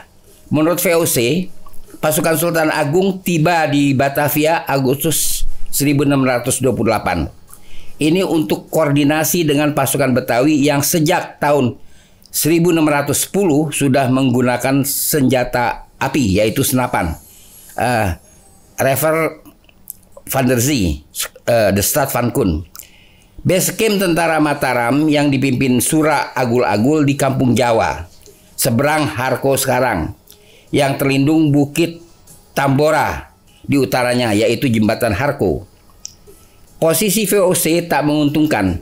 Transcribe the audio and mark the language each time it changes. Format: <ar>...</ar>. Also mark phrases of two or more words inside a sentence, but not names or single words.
<id>Menurut VOC, pasukan Sultan Agung tiba di Batavia Agustus 1628. Ini untuk koordinasi dengan pasukan Betawi yang sejak tahun 1610 sudah menggunakan senjata api, yaitu senapan.</id> <nl>Rever van der Zee, de Stad van Koen.</nl> <en>Base camp</en> <id>tentara Mataram yang dipimpin Sura Agul-Agul di Kampung Jawa, seberang Harko sekarang, yang terlindung Bukit Tambora di utaranya, yaitu Jembatan Harko. Posisi VOC tak menguntungkan.</id>